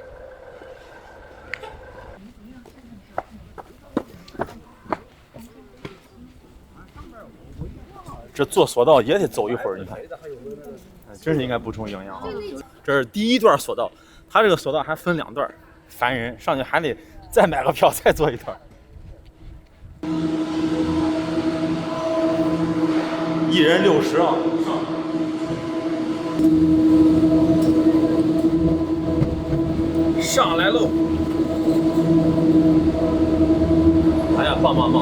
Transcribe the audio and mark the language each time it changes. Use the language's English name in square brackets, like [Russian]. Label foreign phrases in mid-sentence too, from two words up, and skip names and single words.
[Chinese] 這坐索道也得走一會兒，你看，真是應該補充營養啊！這是第一段索道，它這個索道還分2段，煩人，上去還得再買個票再坐一段。一人60啊，上来嘍！哎呀，棒棒棒！